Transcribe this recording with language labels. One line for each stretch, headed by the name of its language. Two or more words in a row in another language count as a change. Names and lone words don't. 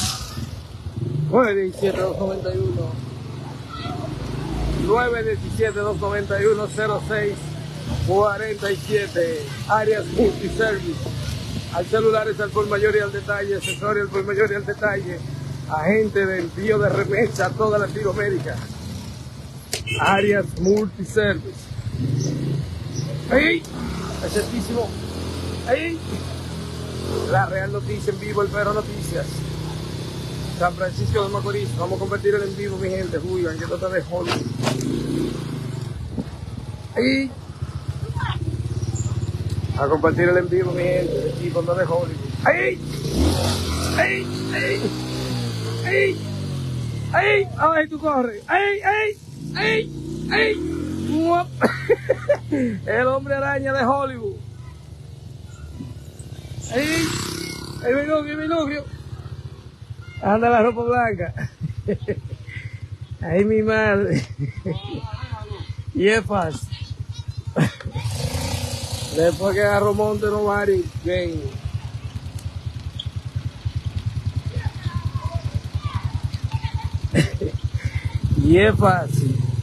Spanish: 917 291 0647. Arias Multiservice. Hay celulares al por mayor y al detalle, accesorios al por mayor y al detalle, agente de envío de remesa a toda Latinoamérica, áreas multiservice. ¡Ey! Excelentísimo. ¡Ey! La Real Noticia en vivo, el Perro Noticias. San Francisco de Macorís. Vamos a compartir el en vivo, mi gente. Juigan, que trata de Hollywood. ¡Ey! A compartir el en vivo, mi gente. El equipo de Hollywood. ¡Ey! ¡Ey! ¡Ey! ¡Ey! ¡Ey! ¡Ay, tú corres! ¡Ey! ¡Ey! ¡Ey! ¡Ey! El hombre araña de Hollywood. ¡Ey! ¡Ey, mi novio! Anda la ropa blanca. ¡Ay, mi madre! Y es fácil. Después que agarró monte no vale. Bien. Y es fácil.